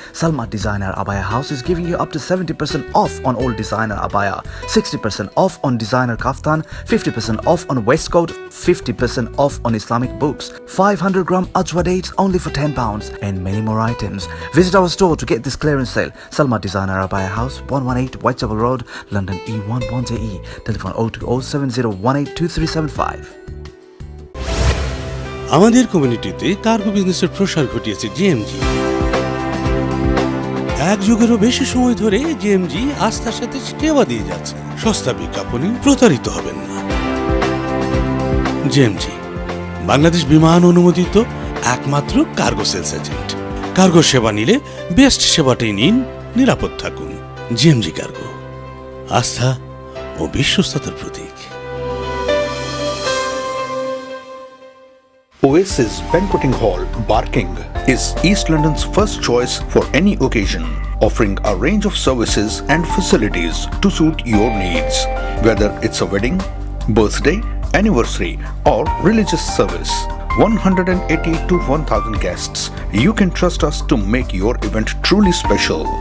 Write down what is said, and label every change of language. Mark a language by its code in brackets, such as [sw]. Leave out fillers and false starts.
[en] Salma Designer Abaya House is giving you up to 70% off on all designer abaya, 60% off on designer kaftan, 50% off on waistcoat, 50% off on Islamic books, 500 gram ajwa dates only for £10, and many more items. Visit our store to get this clearance sale. Salma Designer Abaya House, 118 Whitechapel Road, London E11JE. Telephone 02070182375. [bn] আমাদের কমিউনিটিতে cargo বিজনেসের প্রসার ঘটিয়েছে GMG. এক যুগেরও বেশি সময় ধরে GMG আস্থার সাথে সেবা দিয়ে যাচ্ছে। সস্তা বিজ্ঞাপনে প্রতারিত হবেন না। জিএমজি বাংলাদেশ বিমান অনুমোদিত একমাত্র কার্গো সেলস এজেন্ট। কার্গো সেবা নিলে বেস্ট সেবাটাই নিন, নিরাপদ থাকুন। জিএমজি কার্গো, আস্থা ও বিশ্বস্ততার প্রতীক। [en] Oasis Banqueting Hall, Barking, is East London's first choice for any occasion, offering a range of services and facilities to suit your needs. Whether it's a wedding, birthday, anniversary, or religious service, 180 to 1,000 guests, you can trust us to make your event truly special.